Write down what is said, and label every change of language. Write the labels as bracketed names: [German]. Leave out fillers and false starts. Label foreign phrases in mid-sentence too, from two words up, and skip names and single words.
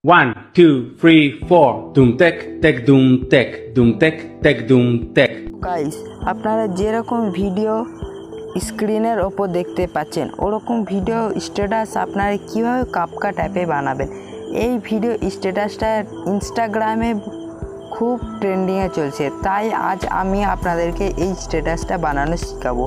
[English] 1, 2, 3, 4. Doom tech, tech, doom tech, doom tech, tech, doom tech. [Bangla] গাইস, আপনারা যেরকম ভিডিও স্ক্রিনের ওপর দেখতে পাচ্ছেন ওরকম [English] video status [Bangla] আপনারা কীভাবে কাপকাট অ্যাপে বানাবেন। এই [English] video status [Bangla] ইনস্টাগ্রামে খুব ট্রেন্ডিংয়ে চলছে, তাই আজ আমি আপনাদেরকে এই স্ট্যাটাসটা বানানো শেখাবো।